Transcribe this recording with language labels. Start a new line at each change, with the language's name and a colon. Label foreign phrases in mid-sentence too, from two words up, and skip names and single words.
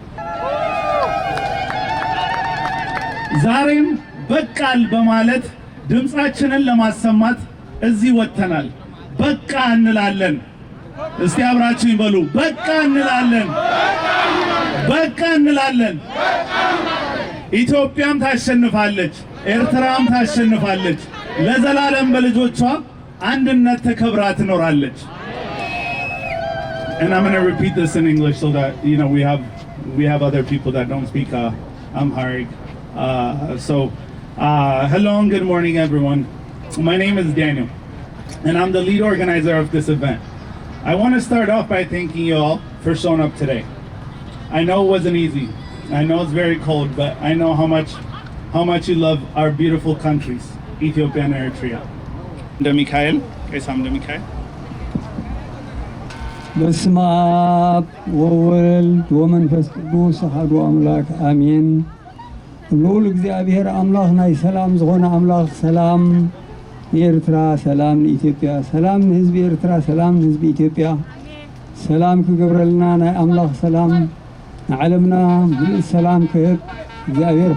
Amharic: ዛሬም በቃል በማለት ድምፃችንን ለማሰማት እዚህ ወጥተናል። በቃ እንላለን። እስቲ አብራችሁ ይበሉ። በቃ እንላለን። በቃ እንላለን። ኢትዮጵያም ታሸንፋለች፣ ኤርትራም ታሸንፋለች። ለዘላለም በልጆቿ አንድነት ተከብራ ትኖራለች።
English: And I'm going to repeat this in English so that we have other people that don't speak Amharic. Hello and good morning everyone. My name is Daniel and I'm the lead organizer of this event. I want to start off by thanking you all for showing up today. I know it wasn't easy. I know it's very cold, but I know how much you love our beautiful countries, Ethiopia and Eritrea. Mikhail, Mikhail.
Geez: በስመ አብ ወወልድ ወመንፈስ ቅዱስ አሐዱ አምላክ አሜን።
Tigrinya: ልዑል እግዚአብሔር አምላኽ ናይ ሰላም ዝኾነ አምላኽ ሰላም ንኤርትራ፣ ሰላም ንኢትዮጵያ፣ ሰላም ንህዝቢ ኤርትራ፣ ሰላም ንህዝቢ ኢትዮጵያ፣ ሰላም ክገብረልና ናይ አምላኽ ሰላም ንዓለምና ብሉፅ ሰላም ክህብ እግዚአብሔር